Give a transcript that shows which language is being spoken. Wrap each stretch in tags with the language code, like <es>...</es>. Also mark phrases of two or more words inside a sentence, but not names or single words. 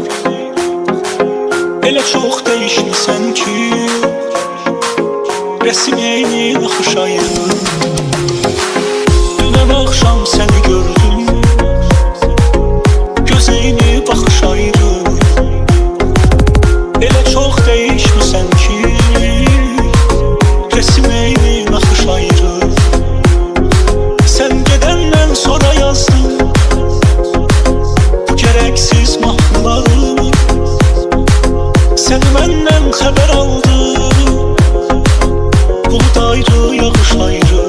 <az>Elə çox dəyişmisən ki, rəsim eyni naxış ayrı. Dünən axşam səni gördüm, gözeyni baxış ayrı. Elə çox dəyişmisən ki, rəsim eyni naxış ayrı.</az> <tr>Sen gedenden sonra yazdım bu gereksiz mahnılarımı. Seni benden haber aldı, bulut ayrı, yağış ayrı.</tr>